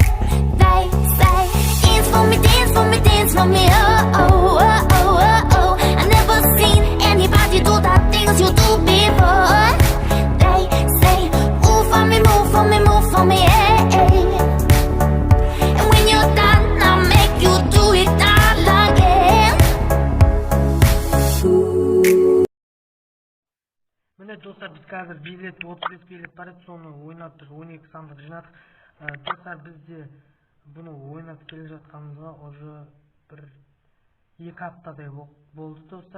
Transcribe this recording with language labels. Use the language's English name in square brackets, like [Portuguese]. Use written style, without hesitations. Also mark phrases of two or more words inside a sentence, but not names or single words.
[English] They say, dance for me, dance for me, dance for me, oh, oh, oh, oh, oh, oh. I never seen anybody do the things you do before. They say, move for me, move for me, move for me, hey. And when you're done, I'll make you do it all again. [Kazakh] Міне достар, біз қазір билет 35 билет бар еді, соны ойнап тұр, 12 сандық жинадық. Достар, бізде бұны ойнап келе жатқанымызға уже бір 2 аптадай болды достар.